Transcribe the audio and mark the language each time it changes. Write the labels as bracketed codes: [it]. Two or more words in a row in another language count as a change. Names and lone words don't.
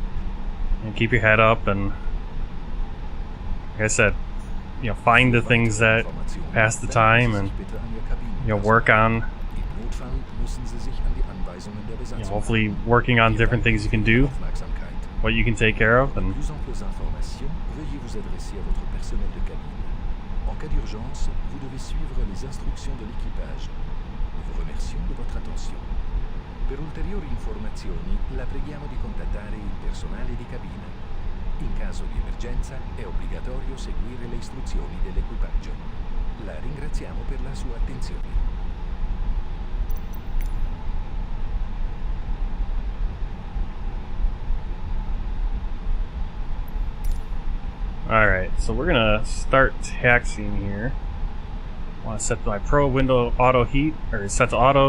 [en] keep your head up and, like I said, you know, find the things that pass the time and, you know, work on, you know, hopefully working on different things you can do, what you can take care of, and [fr] En cas d'urgence, vous devez suivre les instructions de l'équipage. Nous vous remercions de votre attention. [it] Per ulteriori informazioni, la preghiamo di contattare il personale di cabina. In caso di emergenza, è obbligatorio seguire le istruzioni dell'equipaggio. La ringraziamo per la sua attenzione. [en] alright, so we're gonna start taxiing here. I want to set my Pro window auto heat, or set to auto.